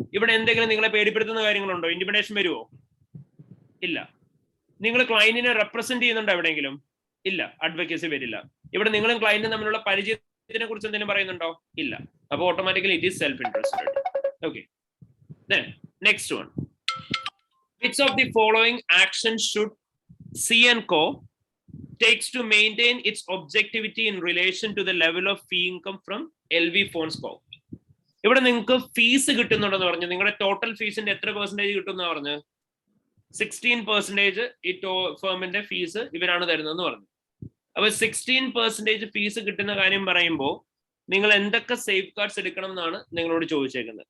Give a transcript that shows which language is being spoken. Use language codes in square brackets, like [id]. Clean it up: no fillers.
[ml] ഇവിടെ എന്തെങ്കിലും നിങ്ങളെ പേടിപ്പെടുത്തുന്ന കാര്യങ്ങളുണ്ടോ? ഇന്റിമിഡേഷൻ വരുമോ? ഇല്ല. നിങ്ങൾ ക്ലയന്റിനെ റെപ്രസെന്റ് ചെയ്യുന്നുണ്ടോ എവിടെയെങ്കിലും? ഇല്ല, അഡ്വക്കേസി വരില്ല. ഇവിടെ നിങ്ങളും ക്ലയന്റും തമ്മിലുള്ള പരിചയത്തിനെ കുറിച്ച് എന്തെങ്കിലും പറയുന്നുണ്ടോ? ഇല്ല. [en] അപ്പൊ automatically it is self interested. Okay, next one. Which of the following action should C&Co takes to maintain its objectivity in relation to the level of fee income from LV phones co? [ml] ഇവിടെ നിങ്ങൾക്ക് fees കിട്ടുന്നുണ്ടെന്ന് പറഞ്ഞു. നിങ്ങളുടെ total ഫീസിന്റെ എത്ര percentage കിട്ടുന്ന പറഞ്ഞു? 16% ഈ ഫേമിന്റെ fees ഇവരാണ് തരുന്നതെന്ന് പറഞ്ഞു. അപ്പൊ 16% ഫീസ് കിട്ടുന്ന കാര്യം പറയുമ്പോൾ നിങ്ങൾ എന്തൊക്കെ സേഫ് ഗാർഡ്സ് എടുക്കണം എന്നാണ് നിങ്ങളോട് ചോദിച്ചേക്കുന്നത്.